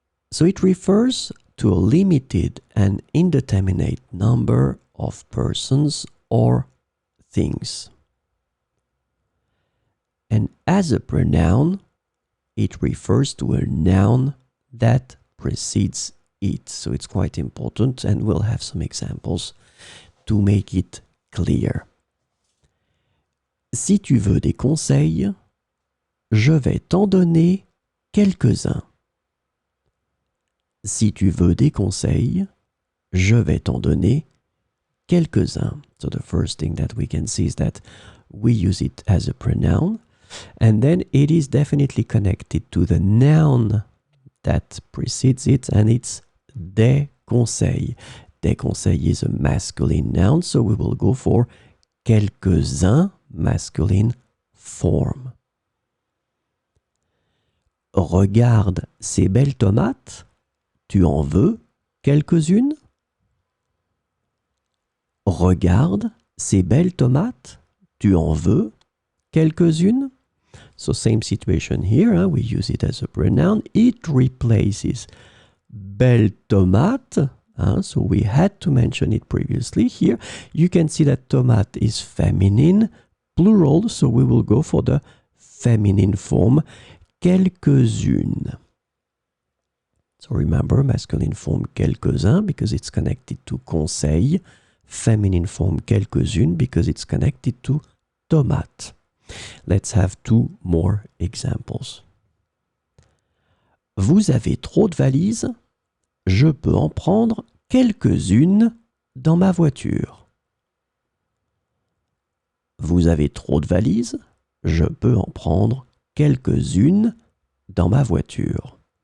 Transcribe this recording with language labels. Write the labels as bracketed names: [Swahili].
[English] So it refers to a limited and indeterminate number of persons or things. And as a pronoun, it refers to a noun that precedes it. So it's quite important, and we'll have some examples to make it clear. [French] Si tu veux des conseils, je vais t'en donner quelques-uns. Si tu veux des conseils, je vais t'en donner quelques-uns. [English] So the first thing that we can see is that we use it as a pronoun, and then it is definitely connected to the noun that precedes it, and it's [French] des conseils. Des conseils [English] is a masculine noun, so we will go for quelques-uns, masculine form. [French] Regarde ces belles tomates. Tu en veux quelques-unes? Regarde ces belles tomates. Tu en veux quelques-unes? [English] So same situation here, we use it as a pronoun. It replaces [French] belle tomate. [English] So we had to mention it previously. Here you can see that tomate is feminine, plural, so we will go for the feminine form, quelques-unes. So remember, masculine form quelques-uns because it's connected to conseil, feminine form quelques-unes because it's connected to tomate. Let's have two more examples. [French] Vous avez trop de valises? Je peux en prendre quelques-unes dans ma voiture. Vous avez trop de valises? Je peux en prendre quelques-unes dans ma voiture.